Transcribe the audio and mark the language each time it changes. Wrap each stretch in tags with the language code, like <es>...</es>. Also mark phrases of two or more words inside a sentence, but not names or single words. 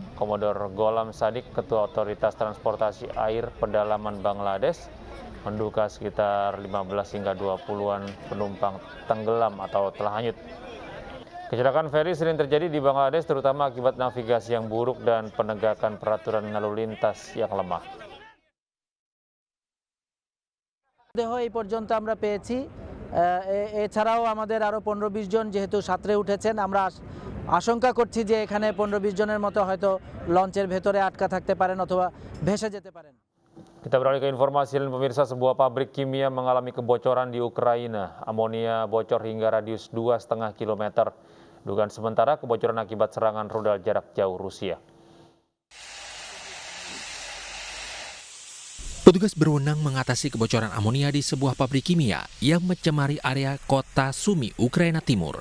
<id>Komodor Golam Sadik, Ketua Otoritas Transportasi Air Pedalaman Bangladesh, menduga sekitar 15 hingga 20-an penumpang tenggelam atau telah hanyut. Kecelakaan feri sering terjadi di Bangladesh, terutama akibat navigasi yang buruk dan penegakan peraturan lalu lintas yang lemah.</id> <bn>দেহ এই পর্যন্ত আমরা পেয়েছি এছাড়াও আমাদের আরো 15-20 জন যেহেতু সাঁতরে উঠেছেন আমরা আশঙ্কা করছি যে এখানে 15-20 জনের মতো হয়তো লঞ্চের ভেতরে আটকা থাকতে পারেন অথবা ভেসে যেতে পারেন।</bn> <id>Kita beralih ke informasi lain, pemirsa. Sebuah pabrik kimia mengalami kebocoran di Ukraina. Amonia bocor hingga radius 2,5 km. Dugaan sementara kebocoran akibat serangan rudal jarak jauh Rusia. Petugas berwenang mengatasi kebocoran amonia di sebuah pabrik kimia yang mencemari area kota Sumi, Ukraina Timur.</id>